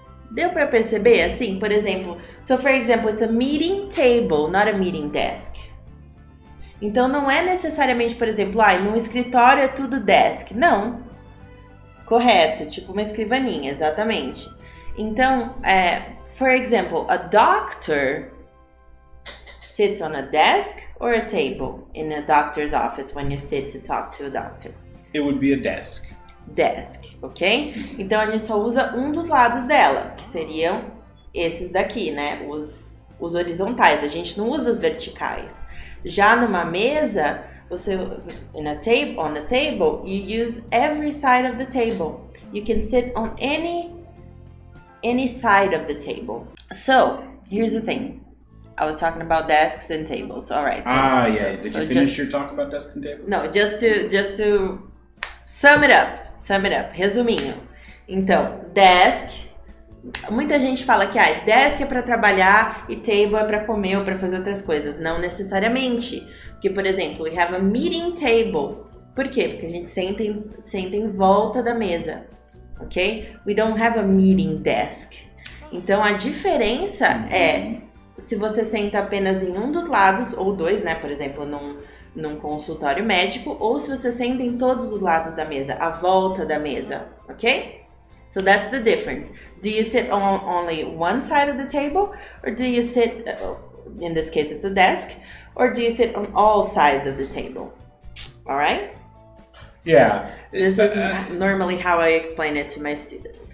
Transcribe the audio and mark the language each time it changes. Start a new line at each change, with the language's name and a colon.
Portuguese: Deu para perceber assim? Por exemplo,
English: so for example, it's a meeting table, not a meeting desk.
Portuguese: Então não é necessariamente, por exemplo, num escritório é tudo desk. Não. Correto, tipo uma escrivaninha, exatamente.
English: Então, for example, a doctor sits on a desk or a table in a doctor's office when you sit to talk to a doctor? It would be a desk. Desk, ok?
Portuguese: Então a gente só usa um dos lados dela, que seriam esses daqui, né? Os horizontais, a gente não usa os verticais. Já numa mesa, você,
English: on a table, you use every side of the table. You can sit on any side of the table. So, here's the thing. I was talking about desks and tables. All right. Yeah. Did you finish your talk about desks and tables? No, just to sum it up. Resuminho.
Portuguese: Então, desk. Muita gente fala que desk é para trabalhar e table é para comer ou para fazer outras coisas. Não necessariamente. Porque, por exemplo,
English: we have a meeting table.
Portuguese: Por quê? Porque a gente senta em volta da mesa.
English: Ok? We don't have a meeting desk.
Portuguese: Então, a diferença é se você senta apenas em um dos lados, ou dois, né? Por exemplo, num consultório médico, ou se você senta em todos os lados da mesa, à volta da mesa.
English: Ok? So that's the difference. Do you sit on only one side of the table, or do you sit, in this case it's a desk, or do you sit on all sides of the table? All right? Yeah. This is normally how I explain it to my students.